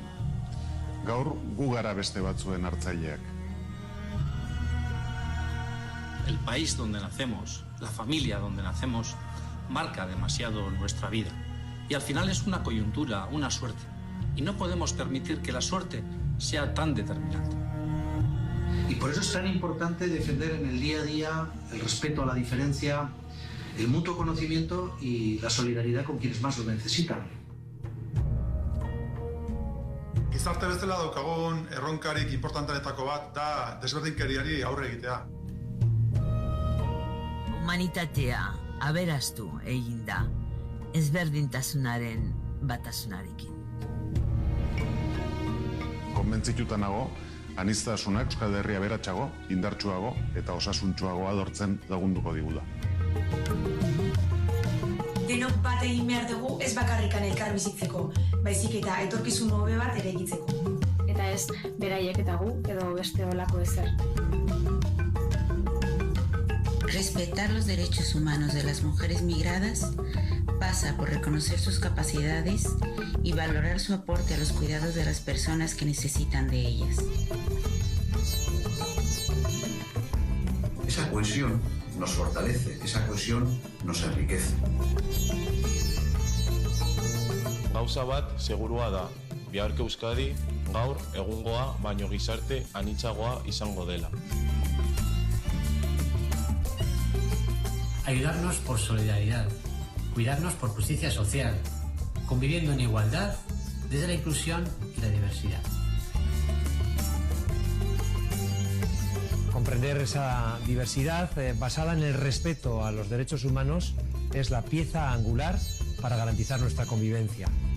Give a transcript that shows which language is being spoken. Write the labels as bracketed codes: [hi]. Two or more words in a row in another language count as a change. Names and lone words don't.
[eu] Gaur gu gara beste batzuen hartzaileak. [es] El país donde nacemos, la familia donde nacemos, marca demasiado nuestra vida. Y al final es una coyuntura, una suerte. Y no podemos permitir que la suerte sea tan determinante. Y por eso es tan importante defender en el día a día el respeto a la diferencia, el mutuo conocimiento y la solidaridad con quienes más lo necesitan. [eu] Gizarte bezala daukagun erronkarik importanteenetako bat da desberdinkeriari aurre egitea. Humanitatea aberastu egin da ezberdintasunaren batasunarekin. Konbentzituta nago, aniztasunak Euskal Herria aberatsago, indartsuago eta osasuntsuagoa lortzen lagunduko digula. Denok bat egin behar dugu ez bakarrikan elkar bizitzeko, baizik eta etorkizun hobe bat eraikitzeko. Eta ez beraiek eta gu edo beste olako ezer. [es] Respetar los derechos humanos de las mujeres migradas pasa por reconocer sus capacidades y valorar su aporte a los cuidados de las personas que necesitan de ellas. Esa cohesión nos fortalece, esa cohesión nos enriquece. [eu] Gauza bat segurua da, biharko Euskadi gaur egungoa baino gizarte anitzagoa izango dela. [es] Ayudarnos por solidaridad, cuidarnos por justicia social, conviviendo en igualdad desde la inclusión y la diversidad. Comprender esa diversidad basada en el respeto a los derechos humanos es la pieza angular para garantizar nuestra convivencia.